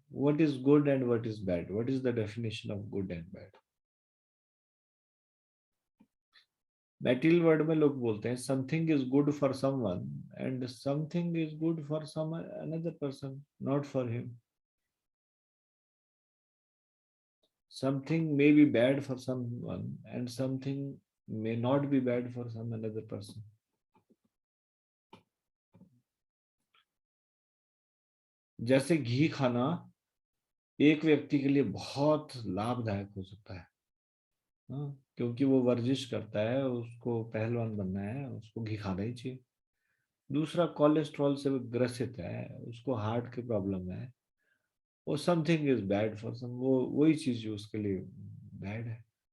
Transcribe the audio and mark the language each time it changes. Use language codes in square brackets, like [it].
[en] What is good and what is bad? What is the definition of good and bad? Material world [hi] में लोग बोलते हैं [en] Something is good for someone and something is good for some another person, not for him. Something may be bad for someone and something may not be bad for some another person. [hi] जैसे घी खाना एक व्यक्ति के लिए बहुत लाभदायक हो सकता है, क्योंकि वो वर्जिश करता है, उसको पहलवान बनना है, उसको घी खाना ही चाहिए। दूसरा कोलेस्ट्रॉल से ग्रसित है, उसको हार्ट की प्रॉब्लम है, वो [en] something is bad for some, [hi] वो वही चीज जो उसके लिए बैड है।